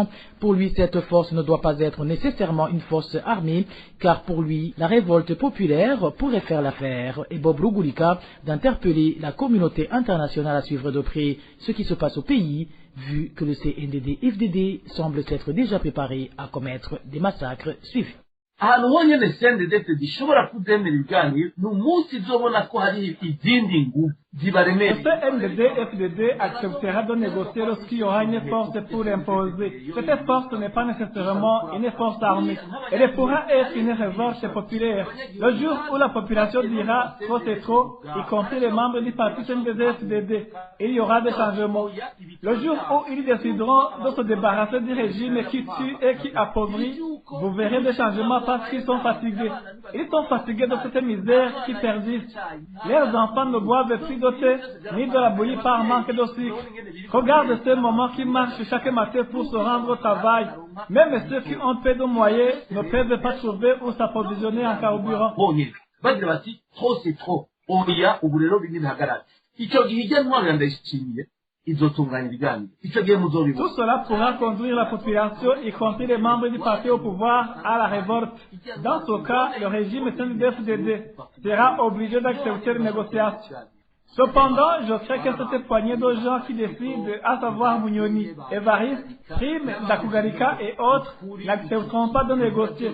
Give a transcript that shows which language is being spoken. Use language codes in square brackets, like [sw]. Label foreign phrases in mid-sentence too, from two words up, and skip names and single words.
[fr] Pour lui, cette force ne doit pas être nécessairement une force armée, car pour lui, la révolte populaire pourrait faire l'affaire. Et Bob Rugulika d'interpeller la communauté internationale à suivre de près ce qui se passe au pays, vu que le CNDD-FDD semble s'être déjà préparé à commettre des massacres. Suivez. [rn] ahantu honyine CNDD-FDD ishobora kudemera ibiganiro ni umunsi izobona ko hari izindi nguvu zibaremera. [fr] Le CNDD-FDD acceptera de négocier lorsqu'il y aura une force pour imposer. Cette force n'est pas nécessairement une force armée. Elle pourra être une révolte populaire. Le jour où la population dira trop c'est trop, y compris les membres du parti CNDD-FDD, il y aura des changements. Le jour où ils décideront de se débarrasser du régime qui tue et qui appauvrit, vous verrez des changements parce qu'ils sont fatigués. Ils sont fatigués de cette misère qui persiste. Leurs enfants ne boivent plus de thé ni de la bouillie par manque de sucre. Regarde ces moments qui marchent chaque matin pour se rendre au travail. Même ceux qui ont peu de moyens ne peuvent pas trouver où s'approvisionner en carburant. [rn] Bagira bati [fr] trop c'est trop. [rn] Oya ubu rero bindi bihagarara. Icyo gihe ijya ntwara ndayishimiye. [fr] Tout cela pourra conduire la population, y compris les membres du parti au pouvoir, à la révolte. Dans ce cas, le régime CNDD-FDD sera obligé d'accepter les négociations. Cependant, je crains que cette poignée de gens qui décident, à savoir Munyoni, Évariste, Prime, Dakugarika et autres, n'accepteront pas de négocier.